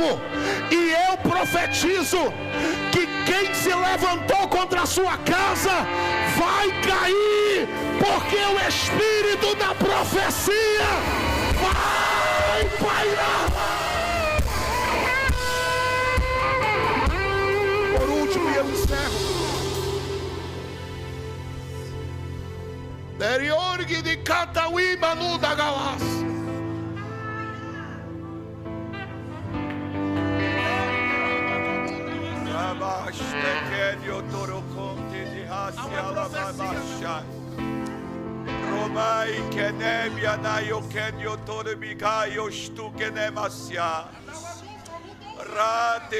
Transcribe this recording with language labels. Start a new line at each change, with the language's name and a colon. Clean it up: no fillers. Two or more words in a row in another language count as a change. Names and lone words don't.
Portuguese: E eu profetizo que quem se levantou contra a sua casa vai cair, porque o espírito da profecia vai pairar. Por último, eu encerro. Deriorgi de Cataui Manu da Galas. Romai Kenebia na Yokenio Torbigaio Stukenemasia Rate